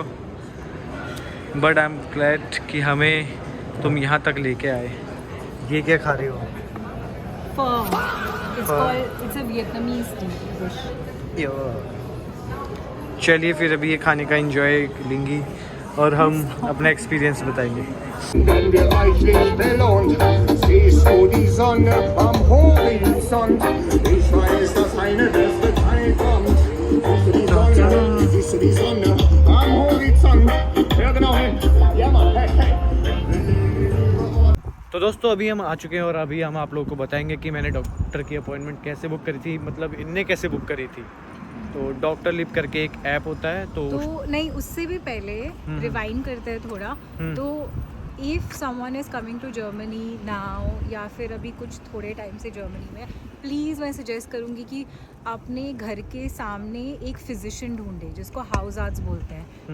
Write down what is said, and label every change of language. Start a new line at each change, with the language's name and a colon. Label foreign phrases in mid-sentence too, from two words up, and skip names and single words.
English: But I am glad
Hindi: कि हमें तुम यहाँ तक लेके आए। ये क्या खा रहे हो?
English: It's a Vietnamese dish.
Hindi: चलिए फिर अभी ये खाने का एंजॉय लेंगी और हम अपना एक्सपीरियंस बताएंगे।
German: Wenn wir euch nicht belohnt, siehst du die Sonne am Horizont. Ich weiß, dass eine beste Zeit kommt. Siehst du die Sonne am Horizont? Hör genau hin. Ja, Mann, hey, hey.
Hindi: तो दोस्तों अभी हम आ चुके हैं और अभी हम आप लोगों को बताएंगे कि मैंने डॉक्टर की अपॉइंटमेंट कैसे बुक करी थी, मतलब इनने कैसे बुक करी थी। तो डॉक्टर लिप करके एक ऐप होता है तो नहीं, उससे भी पहले रिवाइंड करते हैं थोड़ा। तो
English: if someone is coming to Germany now,
Hindi: या फिर अभी कुछ थोड़े टाइम से जर्मनी में, प्लीज़ मैं सजेस्ट करूँगी कि अपने घर के सामने एक फिजिशियन ढूंढे जिसको हाउस आर्ट्स बोलते हैं।